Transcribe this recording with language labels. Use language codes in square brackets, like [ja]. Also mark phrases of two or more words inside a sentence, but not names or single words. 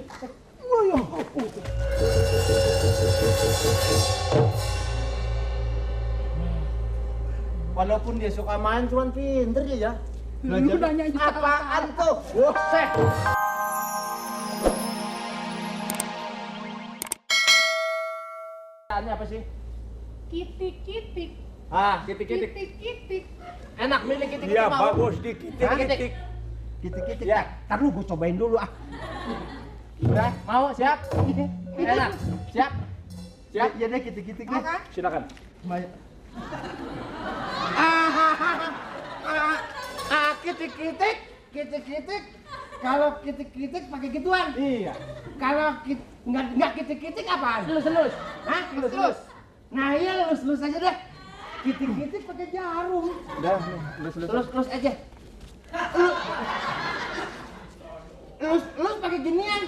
[id] Walaupun dia suka main, cuman pinter dia ya. Lu nanya aja. Apaan tuh? Wah, Ini apa sih? Kitik-kitik. Ah, kitik-kitik. Kitik-kitik. Enak milih kitik-kitik Iya, mau. bagus di kitik-kitik. Kitik-kitik. Ya. Ntar lu gua cobain dulu ah. Udah, mau? Siap? Enak. Siap? Siap? Ya deh kitik-kitik deh. Oke. Silakan. Kitik-kitik. Kitik-kitik. Kalau kitik-kitik pakai gituan. Iya. Kalau nggak kitik-kitik apaan? Lus-lus. Hah? Lus-lus. Nah iya lus-lus aja deh. Kitik-kitik pakai jarum. Udah, lus-lus aja. Lus pakai ginian.